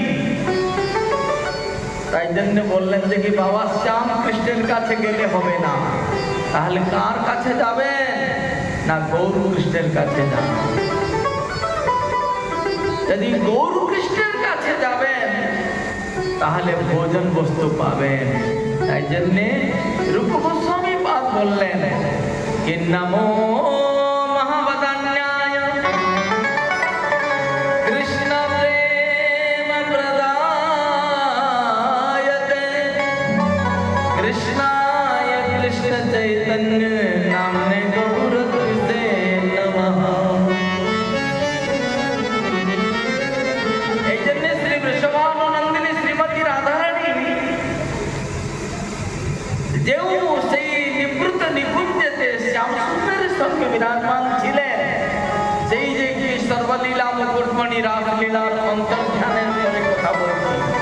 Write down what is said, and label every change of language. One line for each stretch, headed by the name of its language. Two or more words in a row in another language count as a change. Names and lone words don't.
Bangla: তাই জন্য বললেন যে কি বাবা, শ্যাম কৃষ্ণের কাছে গেলে হবে না, তাহলে কার কাছে যাবেন? না, গৌর কৃষ্ণের কাছে যাবেন। যদি গৌর কৃষ্ণের কাছে যাবেন, তাহলে ভোজন বস্তু পাবেন। তাই জন্য রূপ গোস্বামী পাদ বললেন
Sanskrit: कि नमो महावदन्याय कृष्ण प्रेम प्रदायते कृष्णाय कृष्ण चैतन्य नामने गौरते नमः।
Bangla: এই জন্য শ্রী বৃষভানুনন্দিনী শ্রীমতী রাধারানী যেও সেই নিবৃত নিকুঞ্জেতে শ্যাম সুন্দরের সঙ্গে বিরাজমান ছিলেন, সেই যে কি সর্বলীলা মুকুটমণি রাসলীলার অন্তর্ধানের পরে কথা বলছি।